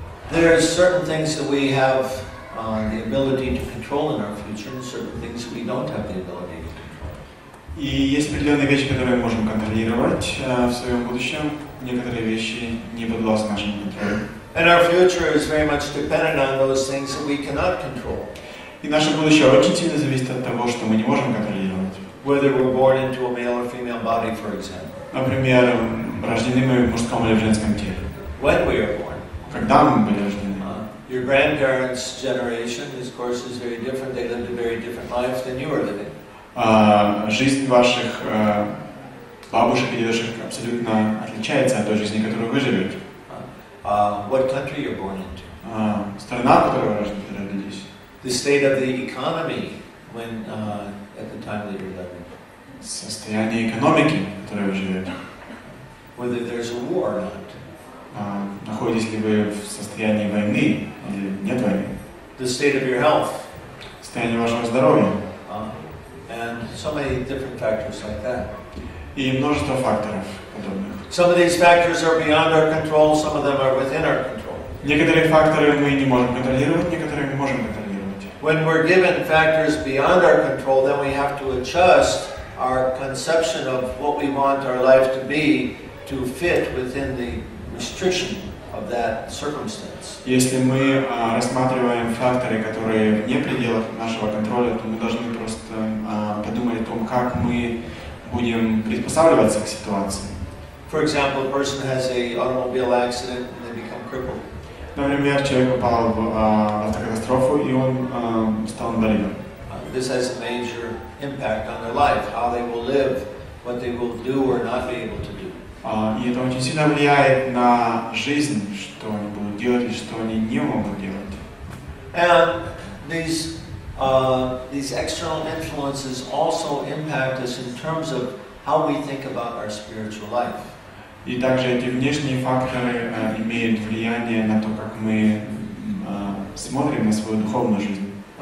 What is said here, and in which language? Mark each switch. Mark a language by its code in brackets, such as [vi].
[en] there are certain things that we have the ability to control in our future, and certain things that we don't have the ability to control. [ru] И есть определенные вещи, которые мы можем контролировать в своем будущем. Некоторые вещи не подвластны нашему контролю. [en] And our future is very much dependent on those things that we cannot control. [ru] И наше будущее очень сильно зависит от того, что мы не можем контролировать. [en] Whether we're born into a male or female body, for example. [ru] Например, рождены мы в мужском или в женском теле. [en] When we are born. [ru] Когда мы были рождены. [en] Your grandparents' generation, of course, is very different. They lived a very different life than you are living. [ru] Жизнь ваших бабушек и дедушек абсолютно отличается от той жизни, которую вы живете. [en] What country you're born into? [ru] Страна, в которой вы родились. [en] The state of the economy when at the time that you're living. [ru] Состояние экономики, в которой вы живете. [en] Whether there's a war or not. [ru] Находитесь ли вы в состоянии войны или нет войны? [en] The state of your health. [ru] Состояние вашего здоровья. [en] And so many different factors like that. [ru] И множество факторов подобных. [en] Some of these factors are beyond our control, some of them are within our control. [ru] Некоторые факторы мы не можем контролировать, некоторые мы можем контролировать. [en] When we're given factors beyond our control, then we have to adjust our conception of what we want our life to be to fit within the restriction of that circumstance. [ru] Если мы рассматриваем факторы, которые вне пределов нашего контроля, то мы должны просто подумать о том, как мы будем приспосабливаться к ситуации. [en] For example, a person has an automobile accident and they become crippled. [ru] Например, человек попал в автокатастрофу и он стал инвалидом. [en] This has a major impact on their life, how they will live, what they will do or not be able to do. [ru] И это очень сильно влияет на жизнь, что они будут делать и что они не могут делать. [en] And these external influences also impact us in terms of how we think about our spiritual life. [ru] И также эти внешние факторы имеют влияние на то, как мы смотрим на свою духовную жизнь.